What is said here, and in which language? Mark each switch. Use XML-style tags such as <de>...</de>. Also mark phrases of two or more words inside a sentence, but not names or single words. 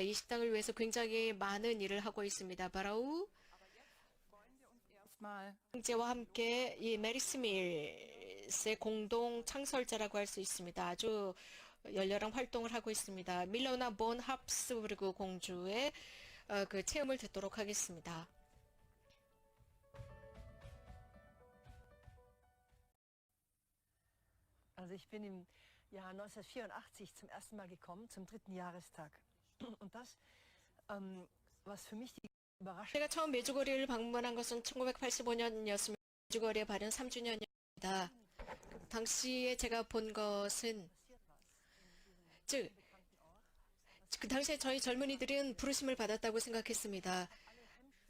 <ko>이 식당을 위해서 굉장히 많은 일을 하고 있습니다. 바라우 형제와 함께 이 메리스밀스의 공동 창설자라고 할 수 있습니다. 아주 열렬한 활동을 하고 있습니다. 밀로나 본 합스부르크 공주의 그 체험을 듣도록 하겠습니다.</ko> <de>Also ich bin im Jahr 1984 zum ersten Mal gekommen, zum 3. Jahrestag. Und das, was für mich die Überraschung...</de> <ko>제가 처음 메주거리를 방문한 것은 1985년이었습니다. 메주거리의 발현 3주년입니다. 당시에 제가 본 것은 즉 그 당시에 저희 젊은이들은 부르심을 받았다고 생각했습니다.</ko>